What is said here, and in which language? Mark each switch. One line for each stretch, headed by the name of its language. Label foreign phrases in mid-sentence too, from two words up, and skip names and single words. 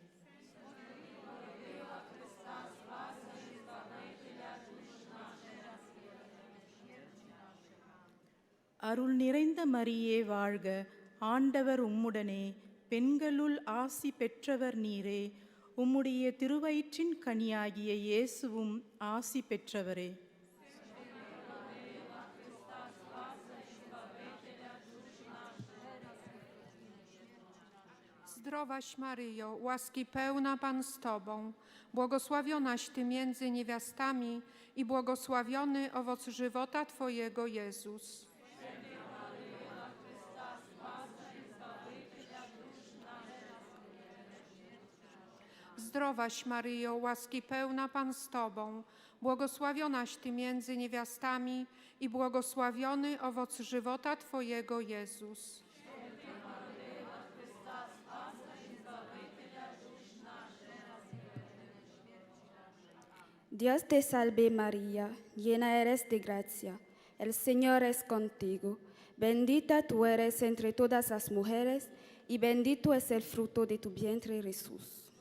Tamil: அருள் நிறைந்த மரியே வாழ்க, ஆண்டவர் உம்முடனே, பெண்களுள் ஆசி பெற்றவர் நீரே. உம்முடைய திருவயிற்றின் கனியாகிய இயேசுவும் ஆசி பெற்றவரே.
Polish: Zdrowaś Maryjo, łaski pełna Pan z Tobą, błogosławionaś Ty między niewiastami i błogosławiony owoc żywota Twojego, Jezus. Zdrowaś Maryjo, łaski pełna Pan z Tobą, błogosławionaś Ty między niewiastami i błogosławiony owoc żywota Twojego, Jezus.
Spanish: Dios te salve María, llena eres de gracia, el Señor es contigo. Bendita tú eres entre todas las mujeres y bendito es el fruto de tu vientre Jesús.